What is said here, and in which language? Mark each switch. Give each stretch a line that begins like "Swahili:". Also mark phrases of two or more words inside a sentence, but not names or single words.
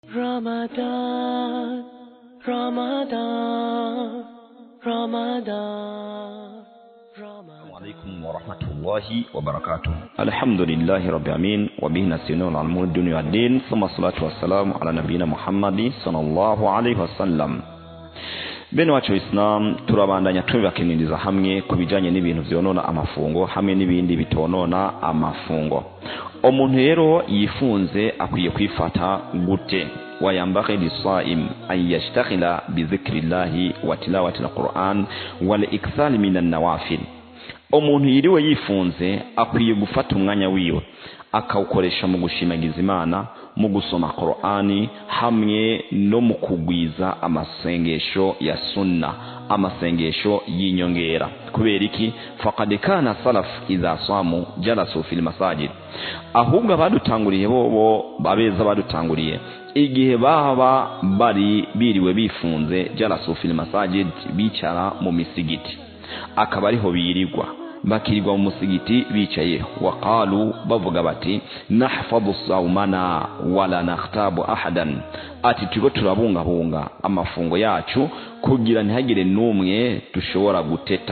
Arabic: Ramadan, Ramadan, Ramadan. السلام عليكم ورحمة الله وبركاته. الحمد لله رب العالمين وبه نستعين على أمور الدنيا والدين ثم الصلاة والسلام على نبينا محمد صلى الله عليه وسلم.
Rundi: Bene wacu Islam turabandanya tubibakiniriza hamwe kubijanye n'ibintu vyonona amafungo hamwe n'ibindi bitonona amafungo. Umuntu rero yifunze akwiye kwifata gute?
Arabic: وينبغي للصائم أن يشتغل بذكر الله وتلاوة القرآن والإكثار من النوافل.
Rundi: Umuntu yiriwe yifunze akwiye gufata umwanya wiwe akawukoresha mu gushimagiza Imana, mu gusoma Qur'ani hamwe no mu kugwiza amasengesho ya sunna, amasengesho y'inyongera. Kubera iki?
Arabic: فقد كان السلف إذا صاموا جلسوا في المساجد.
Rundi: Ahubwo badutanguriye bobo babeza badutanguriye igihe baba bari biriwe bifunze
Arabic: جلسوا في المساجد,
Rundi: bicara mu misigiti, akaba ariho birirwa bakirirwa mu musigiti bicaye. Waqalu, bavuga bati
Arabic: نحفظ صومنا ولا نغتاب أحدا,
Rundi: ati tugo turabungabunga amafungo yacu kugira ntihagire n'umwe dushobora guteta.